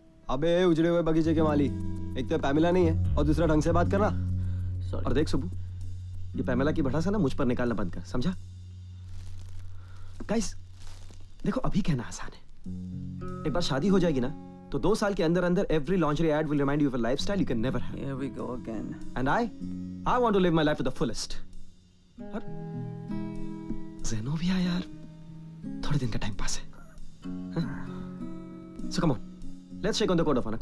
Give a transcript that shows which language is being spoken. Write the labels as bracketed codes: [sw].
[hi] अबे उजड़े हुए बगीचे के माली, एक तो पैमिला नहीं है और दूसरा ढंग से बात करना। और देख सुबू, ये पैमिला की भड़ासा ना मुझ पर निकालना बंद कर, समझा? गाइस, देखो अभी कहना आसान है, एक बार शादी हो जाएगी ना तो 2 साल के अंदर अंदर [en] every lingerie ad will remind you of a lifestyle you can never have. Here we go again. And I want to live my life to the fullest. [hi] और ज़ेनोबिया यार थोड़े दिन का टाइम पास है। [en] So come on, let's shake on the code of honor.